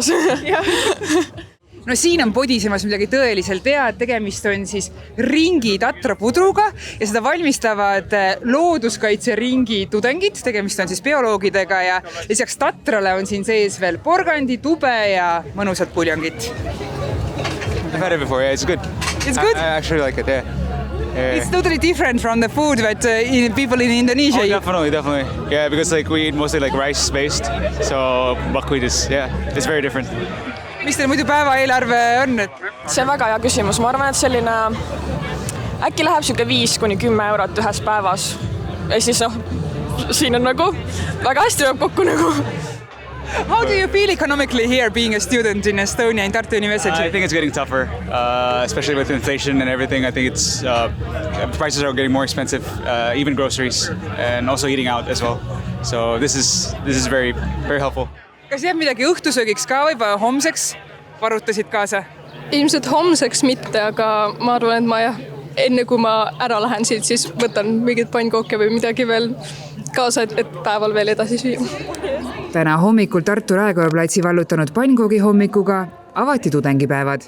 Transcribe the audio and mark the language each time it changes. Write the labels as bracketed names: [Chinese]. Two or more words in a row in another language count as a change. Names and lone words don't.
[Estonian] No siin on podisemas midagi tõeliselt head. Tegemist on siis ringi tatrapudruga ja seda valmistavad looduskaitseringi tudengid. Tegemist on siis bioloogidega ja lisaks tatrale on siin sees veel porgandi, tube ja mõnusat puljongit. [English] I've had it before, yeah, it's good. It's good? I actually like it, yeah. It's totally different from the food that people in Indonesia eat. Definitely. Yeah, because like we eat mostly like rice-based, so buckwheat is, yeah, it's very different. [Estonian] Mis teil muidu päevaeelarve on? See on väga hea küsimus. Ma arvan, et selline äkki läheb siuke 5–10 eurot ühes päevas. Ja siis siin on nagu väga hästi läheb kokku nagu. [English] How do you feel economically here being a student in Estonia in Tartu University? I think it's getting tougher, especially with inflation and everything. I think it's prices are getting more expensive, even groceries, and also eating out as well. So this is very helpful. [Estonian] Kas jääb midagi õhtusöögiks ka või homseks varutasid kaasa? Ilmselt homseks mitte, aga ma arvan, et enne kui ma ära lähen siit, siis võtan mingid pannkooke või midagi veel kaasa, et päeval veel edasi süüa. Täna hommikul Tartu Raekoja platsi vallutanud pannkoogi hommikuga avati tudengipäevad.